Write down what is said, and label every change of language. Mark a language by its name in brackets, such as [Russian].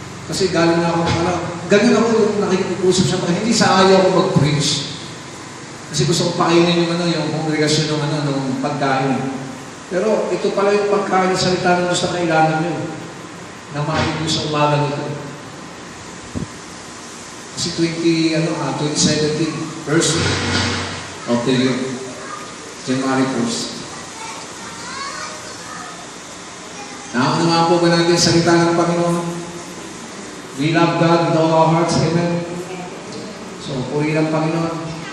[Filipino] Kasi galing na ako, ganyan ako yung nakikipag-usap sa mga, hindi sa ayaw ako mag-preach. Kasi gusto ko pakainin yung kongregasyon ng pagkain. Pero ito pala yung pagkain sa salita ng Diyos na kailangan nyo. Na maayos nyo sa umaga nito. [English] Kasi 2017, first of the year, January 1st. [Filipino] Nakunawa po ba natin sa salita ng Panginoon? [English] We love God with all our hearts, amen? [Filipino] So, purihin ang Panginoon.